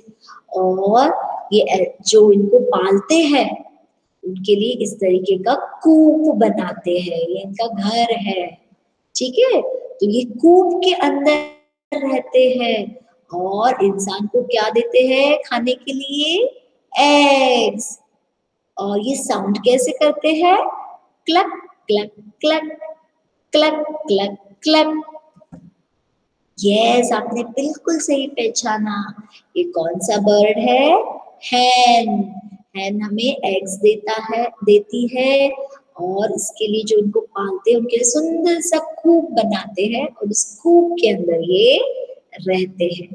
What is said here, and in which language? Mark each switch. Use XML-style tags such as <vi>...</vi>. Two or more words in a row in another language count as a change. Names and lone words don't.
<hi>और ये जो इनको पालते हैं उनके लिए इस तरीके का कूप बनाते हैं। ये इनका घर है, ठीक है? तो ये कूप के अंदर रहते हैं, और इंसान को क्या देते हैं खाने के लिए? एग्स। और ये साउंड कैसे करते हैं? क्लक क्लक क्लक, क्लक क्लक क्लक। यस, आपने बिल्कुल सही पहचाना। ये कौन सा बर्ड है? हैन। हैन हमें एग्स देती है, और इसके लिए जो इनको पालते हैं उनके लिए सुंदर सा कूप बनाते हैं, और उस कूप के अंदर ये रहते हैं।</hi>